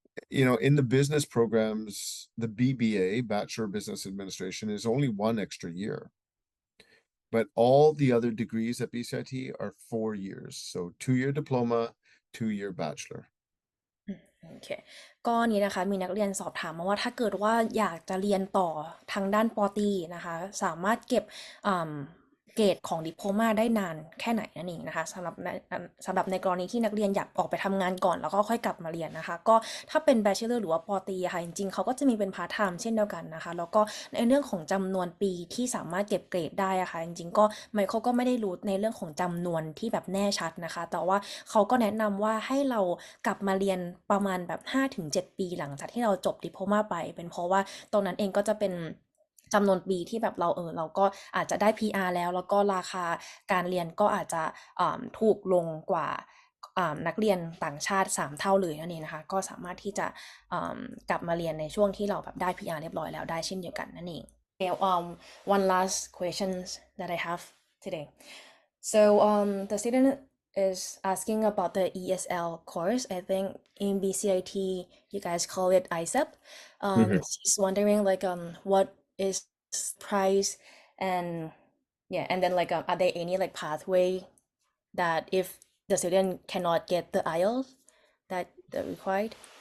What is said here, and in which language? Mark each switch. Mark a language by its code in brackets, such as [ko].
[en] In the business programs, the BBA, Bachelor of Business Administration, is only 1 extra year. But all the other degrees at Bcit are 4 years. So 2-year diploma, 2-year bachelor. [th] โอเคก็นี้นะคะมีนักเรียนสอบถามมาว่าถ้าเกิดว่าอยากจะเรียนต่อทางด้านป.ตรีนะคะสามารถเก็บ เกรดของดิโพลมาได้นานแค่ไหนนั่นเองนะคะสำหรับในกรณีที่นักเรียนอยากออกไปทำงานก่อนแล้วก็ค่อยกลับมาเรียนนะคะก็ถ้าเป็น Bachelor หรือว่าปตรีค่ะจริงๆเขาก็จะมีเป็นพาร์ทไทม์เช่นเดียวกันนะคะแล้วก็ในเรื่องของจำนวนปีที่สามารถเก็บเกรดได้อะค่ะจริงๆก็ไมเคิลก็ไม่ได้รู้ในเรื่องของจำนวนที่แบบแน่ชัดนะคะแต่ว่าเขาก็แนะนำว่าให้เรากลับมาเรียนประมาณแบบ 5-7 ปีหลังจากที่เราจบดิโพลมาไปเป็นเพราะว่าตรงนั้นเองก็จะเป็น จำนวนปีที่แบบเราก็อาจจะได้ PR แล้วก็ราคาการเรียนก็อาจจะถูกลงกว่านักเรียนต่างชาติ3เท่าเลยนั่นเองนะคะก็สามารถที่จะกลับมาเรียนในช่วงที่เราแบบได้ PR เรียบร้อยแล้วได้เช่นเดียวกันนั่นเอง [en] Okay, one last questions that I have today. So the student is asking about the ESL course. I think in Bcit you guys call it ISEP. She's wondering like what is price and yeah, and then like are there any like pathway that if the student cannot get the IELTS that required?